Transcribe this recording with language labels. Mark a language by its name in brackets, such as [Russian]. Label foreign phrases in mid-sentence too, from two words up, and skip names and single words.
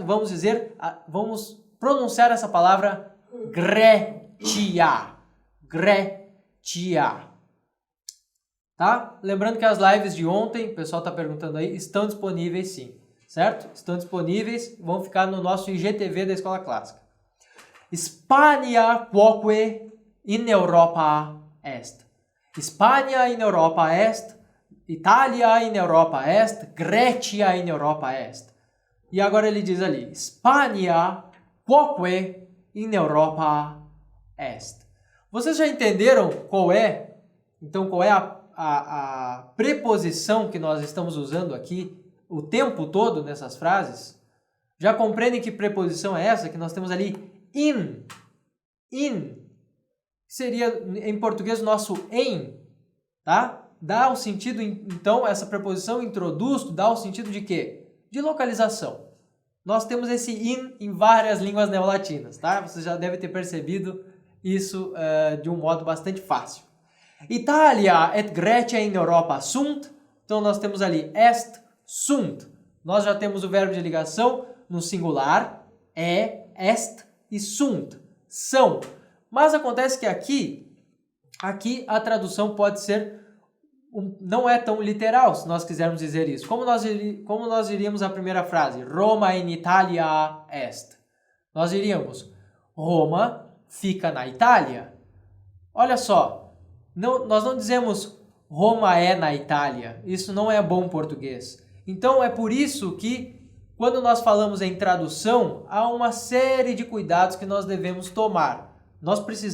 [Portuguese] Vamos pronunciar essa palavra Grécia, Grécia, tá? Lembrando que as lives de ontem, o pessoal está perguntando aí, estão disponíveis sim, certo? Estão disponíveis, vão ficar no nosso IGTV da Escola Clássica. [Latin] Spania quoque in Europa est. Spania in Europa est, Itália in Europa est, Grécia in Europa est. [Portuguese] E agora ele diz ali, [Latin] Spania quoque in Europa est. [Portuguese] Vocês já entenderam qual é a preposição que nós estamos usando aqui o tempo todo nessas frases? Já compreendem que preposição é essa? Que nós temos ali in, seria em português o nosso em, tá? Dá o sentido, então, essa preposição introduz, dá o sentido de quê? De localização. Nós temos esse in em várias línguas neolatinas, tá? Você já deve ter percebido isso de um modo bastante fácil. [Latin] Italia et Grecia in Europa sunt. [Portuguese] Então, nós temos ali est, sunt. Nós já temos o verbo de ligação no singular, est e sunt, são. Mas acontece que aqui a tradução pode ser, não é tão literal, se nós quisermos dizer isso. Como nós diríamos a primeira frase? [Latin] Roma in Italia est. [Portuguese] Nós diríamos, Roma fica na Itália. Olha só, nós não dizemos Roma é na Itália. Isso não é bom português. Então é por isso que quando nós falamos em tradução, há uma série de cuidados que nós devemos tomar.